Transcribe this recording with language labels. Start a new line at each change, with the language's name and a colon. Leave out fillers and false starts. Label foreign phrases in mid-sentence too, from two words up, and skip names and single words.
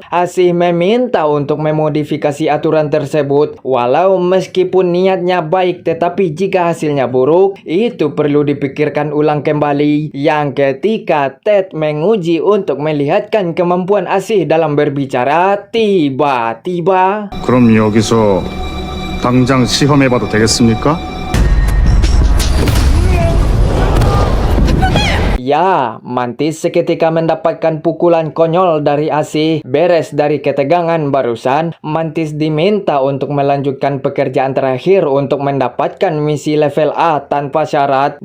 Indonesian: Asih meminta untuk memodifikasi aturan tersebut, walau meskipun niatnya baik tetapi jika hasilnya buruk, itu perlu dipikirkan ulang kembali. Yang ketika Ted menguji untuk melihatkan kemampuan Asih dalam berbicara, tiba-tiba
Korean: 그럼 여기서 당장 시험해봐도 되겠습니까?
Indonesian: Ya, Mantis seketika mendapatkan pukulan konyol dari Asih. Beres dari ketegangan barusan, Mantis diminta untuk melanjutkan pekerjaan terakhir untuk mendapatkan misi level A tanpa syarat.